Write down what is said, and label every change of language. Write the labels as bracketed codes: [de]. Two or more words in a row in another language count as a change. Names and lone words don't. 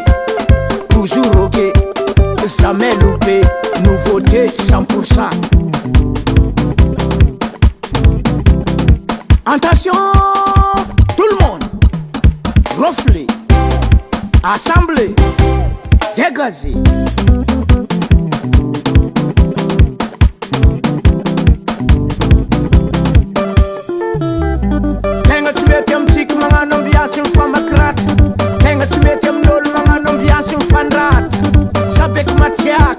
[fr] Toujours ok. Jamais loupé. Nouveauté 100%. Attention, tout le monde. Reflet. Assemblée. Dégagé. [mg] Tegna tsy mety amintsika magnano ambiasy mifamakratra Tegna tsy mety amin'olo magnano ambiasy mifandratra Sabeky matiaka,